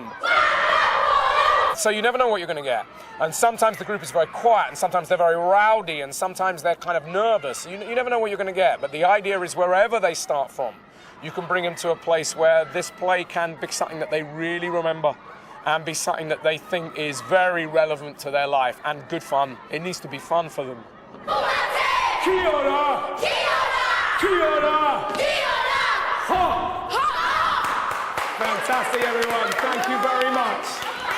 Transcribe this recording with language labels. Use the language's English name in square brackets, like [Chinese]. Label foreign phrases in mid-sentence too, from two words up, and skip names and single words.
[English] So you never know what you're going to get. And sometimes the group is very quiet, and sometimes they're very rowdy, and sometimes they're kind of nervous. You never know what you're going to get, but the idea is wherever they start from, you can bring them to a place where this play can be something that they really remember and be something that they think is very relevant to their life and good fun. It needs to be fun for them. [Māori] Kia ora! Kia ora! Kia ora! Kia ora! Ha! [English] Fantastic, everyone. Thank you very much.